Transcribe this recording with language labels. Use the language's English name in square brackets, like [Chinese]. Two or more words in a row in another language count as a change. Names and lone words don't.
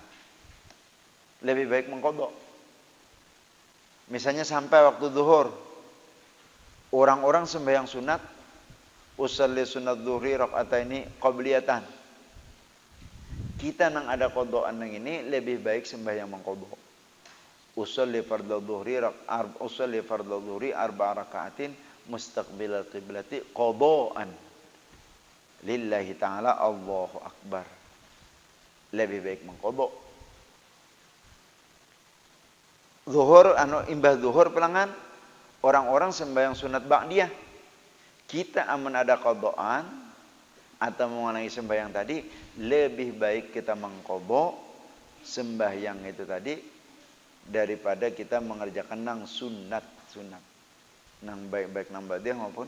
[Banjar] Lebih baik mengqadha. Misalnya sampai waktu zuhur, orang-orang sembahyang sunat, [Arabic] أصلي سنة الظهر ركعتين قبلية. [Banjar] Kita nang ada qadhaan nang ini lebih baik sembahyang mengqadha. [Arabic] أصلي فرض الظهر أربع ركعات مستقبل القبلة قضاء لله تعالى الله أكبر. [Banjar] Lebih baik mengqadha. Zuhur imbah zuhur pelangan orang-orang sembahyang sunat ba'diyah. Kita aman ada qadhaan atau mengulangi sembahyang tadi, lebih baik kita mengqadha sembahyang itu tadi daripada kita mengerjakan nang sunat nang baik nang badiah maupun.